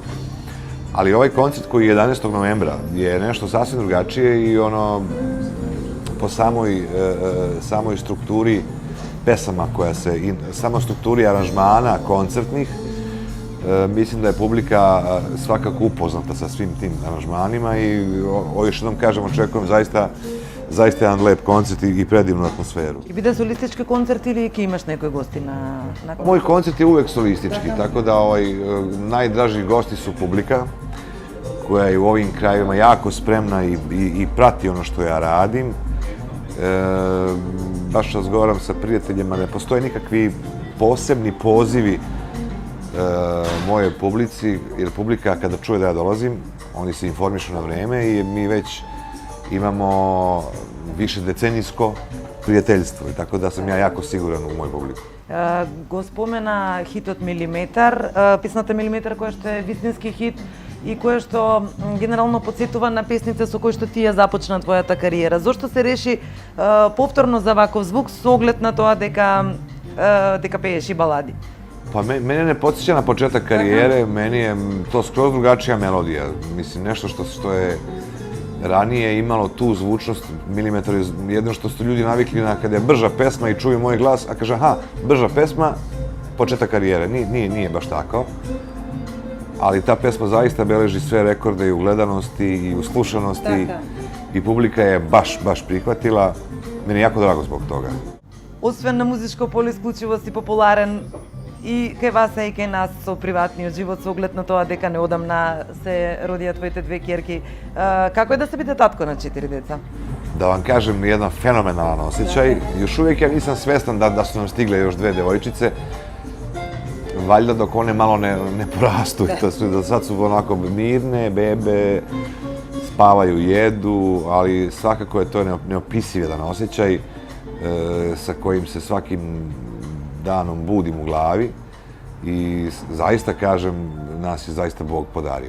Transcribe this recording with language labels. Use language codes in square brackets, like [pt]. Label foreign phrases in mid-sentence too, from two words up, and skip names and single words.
[sr] Ali ovaj koncert koji je 11. novembra je nešto sasvim drugačije i ono, po samoj strukturi pesama samoj strukturi aranžmana koncertnih, mislim da je publika svakako upoznata sa svim tim aranžmanima i još jednom kažem, očekujem zaista jedan lep koncert i predivnu atmosferu. [mk] Ќе биде солистички концерт или ќе имаш некои гости на [sr] Moj koncert je uvek solistički, tako da najdraži gosti su publika koja je u ovim krajevima jako spremna i prati ono što ja radim. Baš razgovaram sa prijateljima, ne postoje nikakvi posebni pozivi moje publici, jer publika kada čuje da ja dolazim, oni se informišu na vreme i mi već imamo više decenijsko prijateljstvo, tako da sam ja jako siguran u moju publiku. [mk] Го спомена хитот Милиметар, песната Милиметар која што е вистински хит и која што генерално подсетува на песните со кои што ти ја започна твојата кариера. Зошто се реши повторно за ваков звук со оглед на тоа дека пееш и балади? [sr] Pa mene ne podsjeća na početak karijere, meni je to skroz drugačija melodija. Mislim, nešto što je ranije imalo tu zvučnost. Milimetar je jedno što su ljudi navikli na kada je brža pesma i čuju moj glas, a kaže, aha, brža pesma, početak karijere. Nije baš tako. Ali ta pesma zaista beleži sve rekorde i u gledanosti i u slušanosti i publika je baš prihvatila. Meni je jako drago zbog toga. [mk] Освен на музичко поле, исклучиво си популарен и кај вас и кај нас со приватниот живот, со оглед на тоа дека неодамна се родија твоите 2 ќерки. Како е да се биде татко на 4 деца? [sr] Da vam kažem, jedan fenomenalan osjećaj. Još uvijek ja nisam svestan da su nam stigle još 2 devojčice. Valjda dok one malo ne porastu. Sad su onako mirne, bebe, spavaju, jedu, ali svakako je to neopisiv jedan osjećaj sa kojim se svakim danom budim u glavi i zaista kažem, nas je zaista Bog podario.